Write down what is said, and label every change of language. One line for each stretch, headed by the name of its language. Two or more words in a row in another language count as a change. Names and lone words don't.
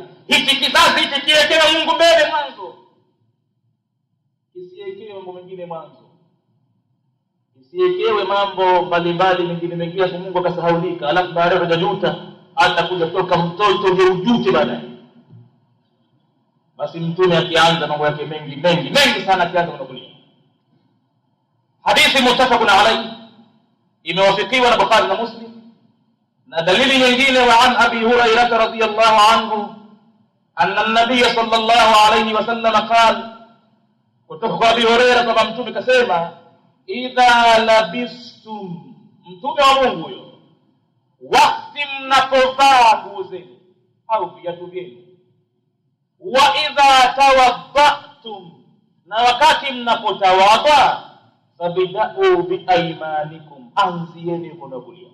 Swahili: Hiki kizazi hiki kiwekewe Mungu mbele mwanzo, kisiwekewe mambo mengine mwanzo, kisiwekewe mambo mbalimbali mengine kwa Mungu akasahaulika, alafu baadaye utajuta, atakuja toka mtoto ndio ujute baadaye. basi mtume akianza mambo yake mengi sana akianza na kulia. Hadithi
Arabic: متفق عليه,
Swahili: imewafikiwa na Bukhari na Muslim. Na dalili nyingine,
Arabic: وعن أبي هريرة رضي الله عنه أن النبي صلى الله عليه وسلم قال,
Swahili: kutoka kwa Abi Hurairah kwamba mtume kasema,
Arabic: إذا لبستم,
Swahili: mtume wa Mungu huyo, wakati mnapovaa nguo zenu au viatu vyenu,
Arabic: وإذا توضأتم,
Swahili: na wakati mnapotawadha,
Arabic: فابدءوا بأيمانكم,
Swahili: anzieni mkono kulia.